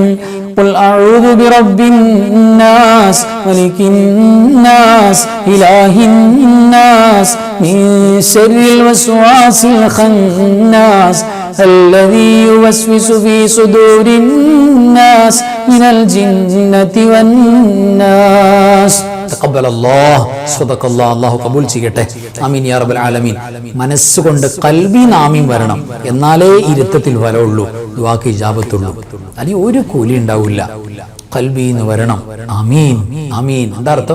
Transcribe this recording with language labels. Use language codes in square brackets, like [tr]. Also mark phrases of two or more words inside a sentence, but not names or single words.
[ar] قل أعوذ برب الناس ملك الناس إله الناس من شر الوسواس الخناس الذي يوسوس في صدور الناس من الجنة والناس. تقبل الله صدق الله. [ml] അല്ലാഹു കബൂൽ ചെയ്യട്ടെ. [ar] آمين يا رب العالمين. [ml] മനസ്സുകൊണ്ട് ഖൽബിൽ ആമീൻ വരണം, എന്നാലേ ഇരുത്തത്തിൽ വരവുള്ളൂ, ദുആക്ക് ഇജാബത്തുള്ളൂ. അല്ലെങ്കിൽ ഒരു കൂലി ഉണ്ടാവില്ല. ഖൽബിന്ന് വരണം. [ar] آمين آمين. [ml] എന്താ അർത്ഥം?